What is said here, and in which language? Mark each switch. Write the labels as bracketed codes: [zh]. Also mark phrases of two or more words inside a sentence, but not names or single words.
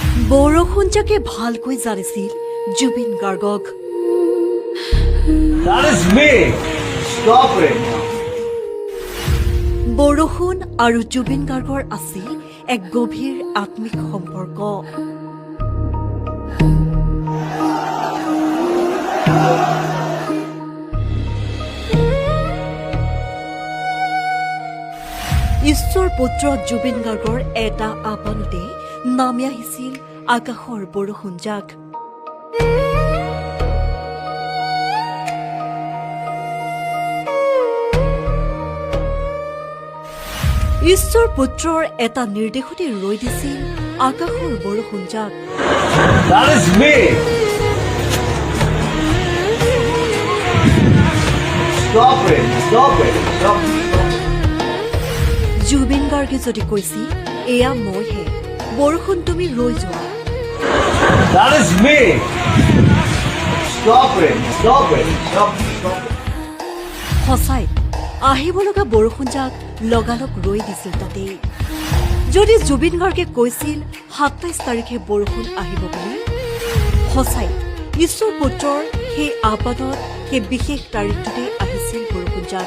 [as] বৰষুণজাকে ভালকৈ জানিছিল জুবিন গাৰ্গক। [en] That is me. Stop it. [as] বৰষুণ আৰু জুবিন গাৰ্গৰ আছিল এক গভীৰ আত্মিক সম্পৰ্ক। ঈশ্বৰ পুত্ৰ জুবিন গাৰ্গৰ এটা আহ্বানতে নামি আহিছিল আকাশৰ বৰষুণজাক। ঈশ্বৰ পুত্ৰৰ এটা নিৰ্দেশতে ৰৈ দিছিল আকাশৰ বৰষুণজাক। [en] That is me. Stop it. Stop it. Stop it. [as] জুবিন গাৰ্গে যদি কৈছিল এয়া মইহে, বৰষুণ তুমি ৰৈ যোৱা। [en] That is me. Stop it. Stop it. Stop it. Stop it. [as] সঁচাই আহিব লগা বৰষুণজাক লগালগ ৰৈ দিছিল তাতে। যদি জুবিন গাৰ্গে কৈছিল ২৭ তাৰিখে বৰষুণ আহিব বুলি, সঁচাই ঈশ্বৰ পুত্ৰৰ সেই আহ্বানত সেই বিশেষ তাৰিখটোতে আহিছিল বৰষুণজাক।